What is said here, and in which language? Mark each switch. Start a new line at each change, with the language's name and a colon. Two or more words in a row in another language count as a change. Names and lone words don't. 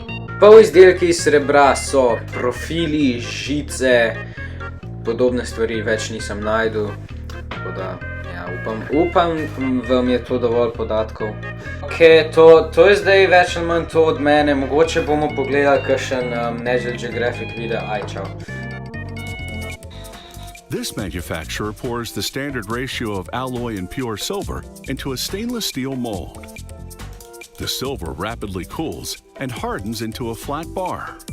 Slovenian: Polizdelki iz srebra so profili, žice, podobne stvari več nisem našel, tako da ja, upam vam je to dovolj podatkov. Ok, to je zdaj več ali manj to od mene, mogoče bomo pogledali kakšen National Geographic video. Aj, čau.
English: This manufacturer pours the standard ratio of alloy and pure silver into a stainless steel mold. The silver rapidly cools and hardens into a flat bar.